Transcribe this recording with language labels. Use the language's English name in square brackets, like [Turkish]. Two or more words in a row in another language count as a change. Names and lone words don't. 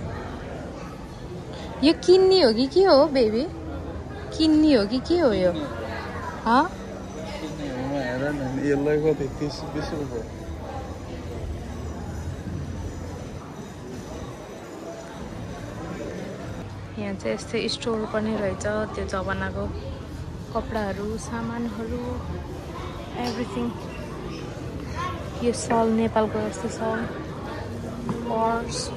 [Nepali] यो किन्नी हो कि के हो बेबी? किन्नी हो कि के हो यो? हाँ हेर न यसलाई कति 30-20 रुपैयाँ यहाँ चाहिँ यस्तै स्टोर पनि रहेछ त्यो जमानाको कपडाहरू सामानहरू एभ्रिथिङ यो सल नेपालको जस्तो सल पर्स